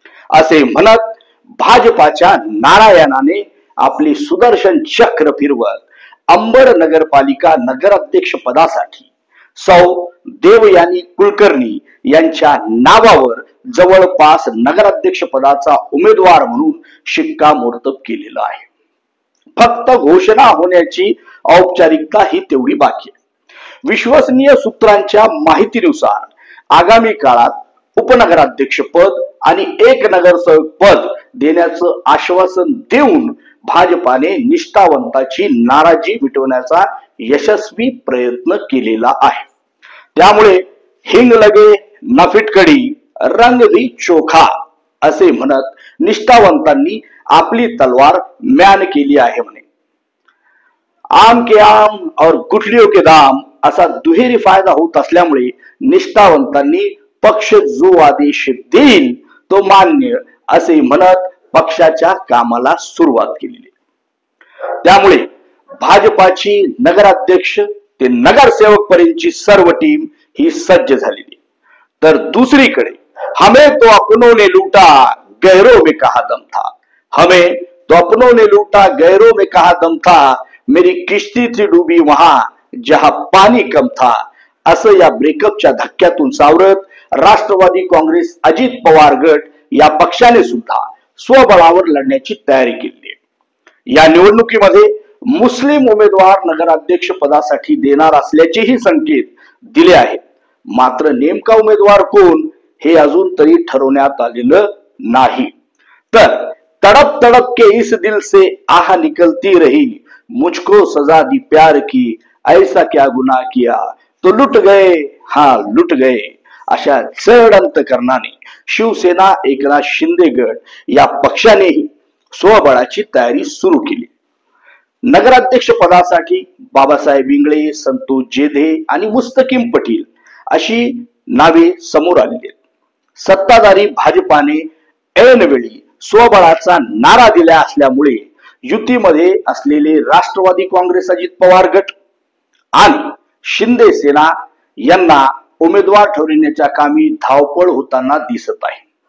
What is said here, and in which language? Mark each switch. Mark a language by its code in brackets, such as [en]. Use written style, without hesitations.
[mr] असे म्हणत भाजपाच्या नारायणाने आपली सुदर्शन चक्र फिरवत अंबड नगरपालिका नगराध्यक्ष पदासाठी सौ देवयानी कुलकर्णी यांच्या नावावर जवळपास नगराध्यक्ष पदाचा उमेदवार म्हणून शिक्कामोर्तब केलेलं आहे। फक्त घोषणा होण्याची औपचारिकता ही तेवढी बाकी आहे। विश्वसनीय सूत्रांच्या माहितीनुसार आगामी काळात उपनगराध्यक्ष पद आणि एक नगरसेवक पद देण्याचं आश्वासन देऊन भाजपाने निष्ठावंताची नाराजी मिटवण्याचा यशस्वी प्रयत्न केलेला आहे। त्यामुळे [hi] हिंग लगे न फिटकडी, रंग भी चोखा [mr] असे म्हणत निष्ठावंतांनी आपली तलवार म्यान केली आहे म्हणे। [hi] आम के आम और गुठलियों के दाम [mr] असा दुहेरी फायदा होत असल्यामुळे निष्ठावंतांनी पक्ष जो आदेश देईल तो मान्य असे म्हणत पक्षाच्या कामाला सुरुवात केली। त्यामुळे भाजपाची नगराध्यक्ष ते नगरसेवक पर्यंतची सर्व टीम ही सज्ज झालेली। [hi] तर दुसरीकडे हमें तो अपनों ने लूटा, गैरों में कहा दम था, हमें तो अपनों ने लूटा, गैरों में कहा दम था, मेरी किश्ती थी डूबी वहां जहां पाणी कम था, [mr] असं या ब्रेकअपच्या धक्क्यातून सावरत राष्ट्रवादी काँग्रेस अजित पवार गट या पक्षाने सुद्धा स्वबळावर लढण्याची तयारी केली आहे। या निवडणुकीमध्ये मुस्लिम उमेदवार नगराध्यक्ष पदासाठी देणार असल्याचेही संकेत दिले आहेत। मात्र नेमका उमेदवार कोण हे अजून तरी ठरवण्यात आलेलं नाही। [hi] तर तड़प तड़प के इस दिल से आह निकलती रही, मुझको सजा दी प्यार की, ऐसा क्या गुनाह किया तो लुट गए, हाँ लुट गए, [mr] अशा जड अंतकरणाने शिवसेना एकनाथ शिंदे गट या पक्षानेही स्वबळाची तयारी सुरू केली। नगराध्यक्ष पदासाठी बाबासाहेब इंगळे, संतोष जेधे आणि मुस्तकीम पटील अशी नावे समोर आलेली आहेत। सत्ताधारी भाजपाने ऐनवेळी स्वबळाचा नारा दिला असल्यामुळे युतीमध्ये असलेले राष्ट्रवादी काँग्रेस अजित पवार गट आणि शिंदे सेना यांना उमेदवार ठरविण्याच्या कामी धावपळ होताना दिसत आहे।